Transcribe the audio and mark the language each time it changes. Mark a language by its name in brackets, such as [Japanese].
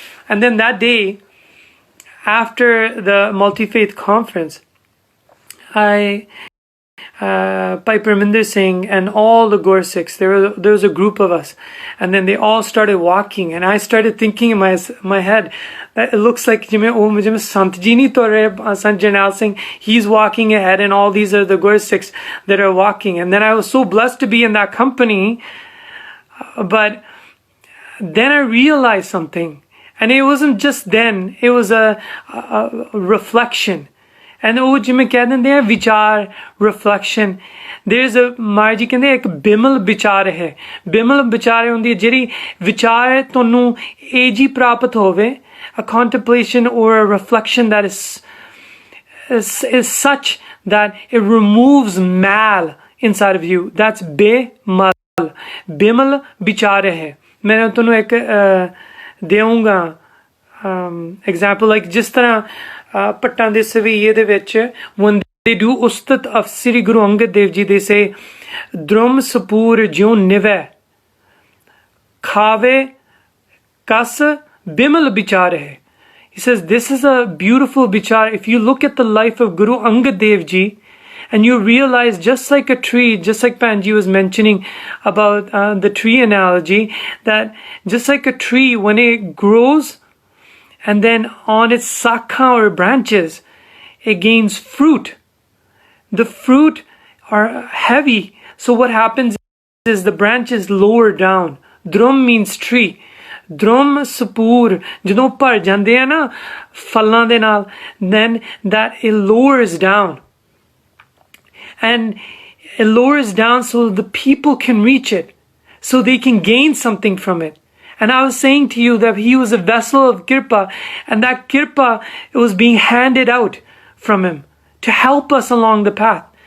[English] And then that day, after the multi-faith conference, Bhai Parminder Singh and all the Gaur Sikhs, there was a group of us, and then they all started walking, and I started thinking in my head that it looks like [Punjabi] Sant Ji nahi tor rahe, [English] Sant Jarnail Singh, he's walking ahead, and all these are the Gaur Sikhs that are walking. And then I was so blessed to be in that company, but then I realized something, and it wasn't just then, it was a reflection. [Punjabi] And ਉਹ ਜਿਵੇਂ ਕਹਿ ਦਿੰਦੇ ਆ ਵਿਚਾਰ [English] reflection, there's a [Punjabi] ਮਾਈ ਜੀ ਕਹਿੰਦੇ ਇੱਕ ਬਿਮਲ ਵਿਚਾਰ ਹੈ, ਬਿਮਲ ਵਿਚਾਰ ਹੁੰਦੀ ਹੈ ਜਿਹੜੀ ਵਿਚਾਰ ਤੁਹਾਨੂੰ ਇਹ ਜੀ ਪ੍ਰਾਪਤ ਹੋਵੇ, [English] a contemplation or a reflection that is such that it removes mal inside of you. [Punjabi] That's Bimal, Bimal ਵਿਚਾਰ ਹੈ. ਮੈਂ ਤੁਹਾਨੂੰ ਇੱਕ ਦੇਵਾਂਗਾ example, like ਜਿਸ ਤਰ੍ਹਾਂ ਪੱਟਾਂ ਦੇ ਸਵਈਏ ਦੇ ਵਿੱਚ [English] when they do [Punjabi] ਉਸਤਤ of Sri Guru Angad Dev Ji, [English] they say [Punjabi] drum sapur jion nive khave kas bimal bichar hai. [English] He says this is a beautiful bichar. If you look at the life of Guru Angad Dev Ji, and you realize, just like a tree, just like Panji was mentioning about the tree analogy, that just like a tree, when it grows and then on its sakha or branches, it gains fruit. The fruit are heavy. So what happens is the branches lower down. Drum means tree. [Punjabi] Drum sapur, ਜਦੋਂ ਭਰ ਜਾਂਦੇ ਆ ਨਾ ਫਲਾਂ ਦੇ ਨਾਲ, [English] then that it lowers down. And it lowers down so the people can reach it, so they can gain something from it. And I was saying to you that he was a vessel of kirpa, and that kirpa, it was being handed out from him to help us along the path.